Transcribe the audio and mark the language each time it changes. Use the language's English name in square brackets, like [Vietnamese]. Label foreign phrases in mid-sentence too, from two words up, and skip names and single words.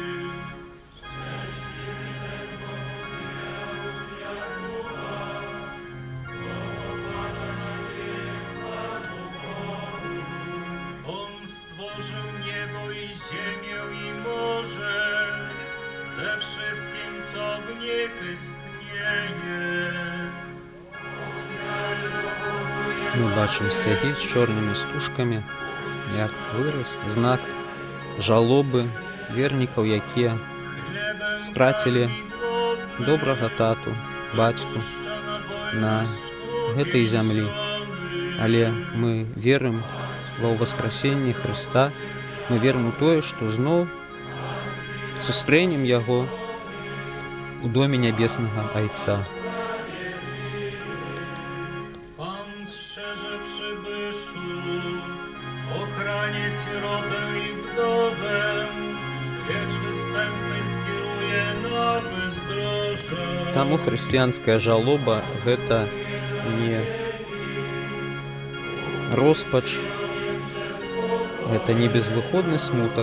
[Polish] On stworzył niebo i ziemię i morze ze wszystkim, co w nich istnieje. [Belarusian] Мы бачым сцягі з чорнымі стужкамі, як выраз, знак жалобы вернікаў, якія страцілі добрага тату, бацьку на гэтай зямлі. Але мы верым ва ўваскрасенне Хрыста, мы верым у тое, што зноў сустрэнем яго у доме нябеснага Айца. [Polish] Ochranie sierotę i wdowę, lecz występnych kieruje na bezdroża. [Belarusian] Таму хрысціянская жалоба гэта не роспач, гэта не безвыходны смутак.